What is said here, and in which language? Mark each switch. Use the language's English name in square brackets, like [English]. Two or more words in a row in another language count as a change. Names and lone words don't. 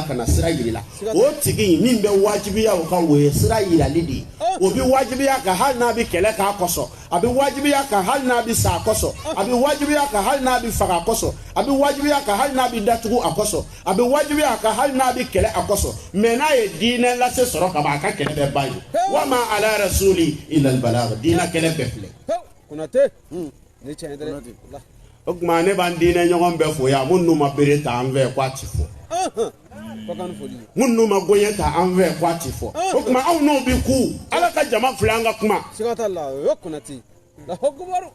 [Bambara] ka na sira yiri la o tigi min bɛ wajibiya o kan o ye sira yirali de ye o bɛ wajibiya kan hali n'a bɛ kɛlɛ k'a kɔsɔn a bɛ wajibiya kan hali n'a bɛ sa a kɔsɔn a bɛ wajibiya kan hali n'a bɛ faga a kɔsɔn a bɛ wajibiya kan hali n'a bɛ datugu a kɔsɔn a bɛ wajibiya kan hali n'a bɛ kɛlɛ a kɔsɔn mais n'a ye diinɛ lase sɔrɔ ka ban a ka kɛlɛ bɛ ban ye [Arabic] وما على الرسول إلا البلاغ [Bambara] diinɛ kɛlɛ bɛɛ filɛ. Konate ne tiɲɛ dɛ. o kuma ne b'an diinɛ ɲɔgɔn bɛɛ fo yan mun n'u ma bere ta an fɛ k'a ti fɔ mun n'u ma goɲɛ ta an fɛ k'a ti fɔ o kuma anw n'o bi ku ala ka jama filɛ an ka kuma siga t'a la o ye Konate [Arabic] الله أكبر